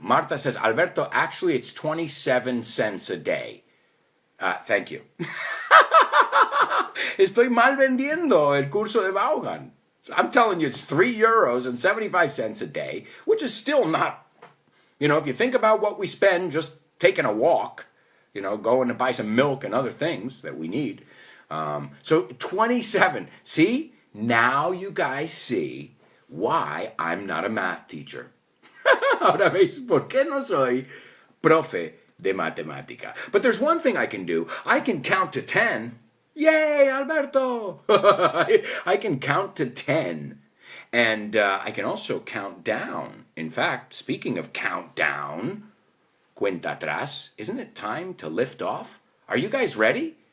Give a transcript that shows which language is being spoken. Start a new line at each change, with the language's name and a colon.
English: Marta says, Alberto, actually it's 27 cents a day. Thank you.
Spanish: Estoy mal vendiendo el curso de Vaughan.
English: I'm telling you, it's €3.75 a day, which is still not, you know, if you think about what we spend just taking a walk, you know, going to buy some milk and other things that we need. So 27. See, now you guys see why I'm not a math teacher.
Spanish: Ahora veis por qué no soy profe de matemática.
English: But there's one thing I can do. I can count to 10. Yay, Alberto! I can count to 10. And I can also count down. In fact, speaking of countdown,
Spanish: cuenta atrás,
English: isn't it time to lift off? Are you guys ready?